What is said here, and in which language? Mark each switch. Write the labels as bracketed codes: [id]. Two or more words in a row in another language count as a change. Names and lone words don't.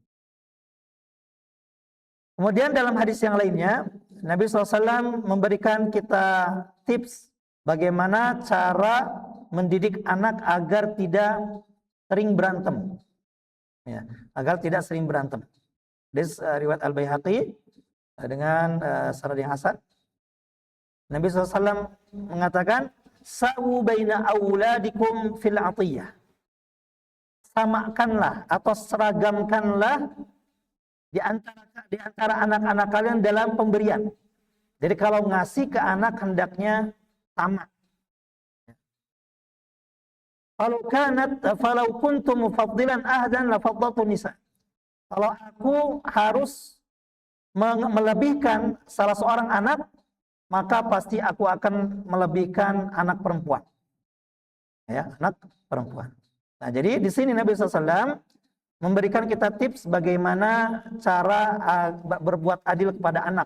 [id] Kemudian dalam hadis yang lainnya, Nabi SAW memberikan kita tips bagaimana cara mendidik anak agar tidak sering berantem. Ya, agar tidak sering berantem. This riwayat Al-Baihaqi dengan sanad yang hasan. Nabi SAW mengatakan, [ar] "ساووا بين أولادكم في العطية." [id] Samakanlah atau seragamkanlah di antara anak-anak kalian dalam pemberian. Jadi kalau ngasih ke anak hendaknya sama. [ar] فلو كنتم مفضلا أحدا لفضلت النساء. [id] Kalau aku harus melebihkan salah seorang anak, maka pasti aku akan melebihkan anak perempuan. Ya, anak perempuan. Nah, jadi di sini Nabi SAW memberikan kita tips bagaimana cara berbuat adil kepada anak.